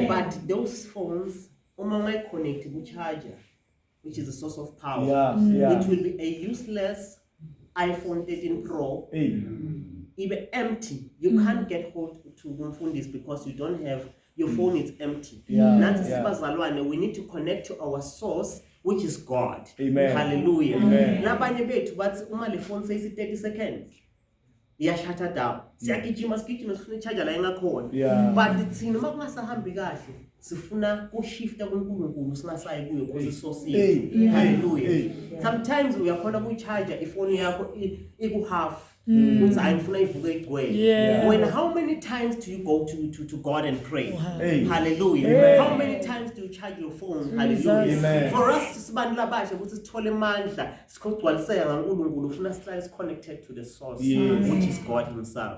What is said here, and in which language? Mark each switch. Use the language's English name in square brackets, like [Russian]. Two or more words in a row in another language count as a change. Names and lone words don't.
[English] But those phones, connected with charger, which is a source of power. Yeah. It will be a useless iPhone 13 Pro, even empty. You can't get hold to Mfundis because you don't have, your phone is empty. We need to connect to our source, which is God. Amen. Hallelujah. Amen. [Zulu] Labanye bethu bathi uma le [English] phone says 30 seconds [Zulu] iyashut down. Siyagijima sifuna i-charger la engakhona. But thina uma kungasahambi kahle sifuna ushifta kuNkulunkulu singasayi kuyo because isource yethu. Hallelujah. Sometimes uyakhona kuyi-charger ifoni yakho iku-half. [English] When how many times do you go to God and pray? Hallelujah. How many times do you charge your phone? Hallelujah. For us to connected to the source, which is God Himself.